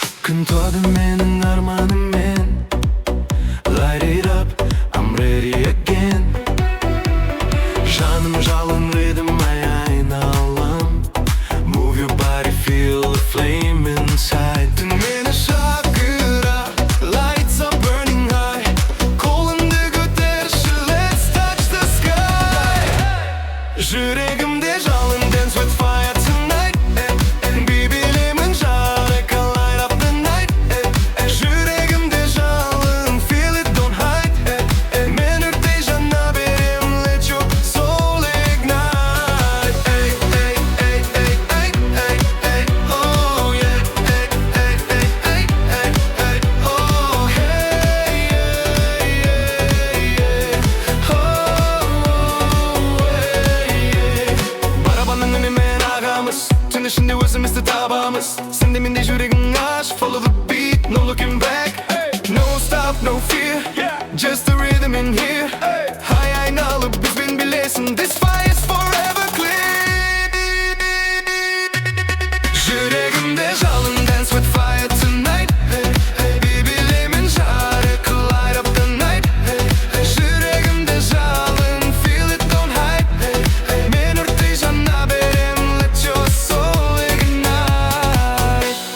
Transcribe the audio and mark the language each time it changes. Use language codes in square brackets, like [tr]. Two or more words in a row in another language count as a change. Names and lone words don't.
[kk] күн туады менің арманыммен. [en] Light it up, I'm ready again. [kk] Жаным жалын рhythm айналам. [en] Move your body, feel the flame inside. [kk] Түн мені шақыра, [en] lights are burning high. [kk] Қолымды көтерші, [en] let's touch the sky. [kk] Жүрегімде жалын, [en] dance with fire tonight. [kk] Билемін жарық, [en] light up the night. [kk] Жүрегімде жалын, [en] feel it, don't hide. [kk] Мен өрттей жана берем, [en] let your soul ignite. Oh yeah. Oh hey. [kk] Барабанның үнімен ағамыз, түн ішінде өзімізді табамыз. Сенде менде жүрегің аш, [en] follow the beat, no looking back. No stop, no fear, just the rhythm in here. [kk] High айналып бізбен билесін, [en] this fire's forever clear. [kk] Жүрегімде жалын, [en] dance with fire tonight. [kk] Билемін жарық, [en] light up the night. [kk] Жүрегімде жалын, [en] feel it, don't hide. [kk] Мен өрттей жана берем, [en] let your soul ignite.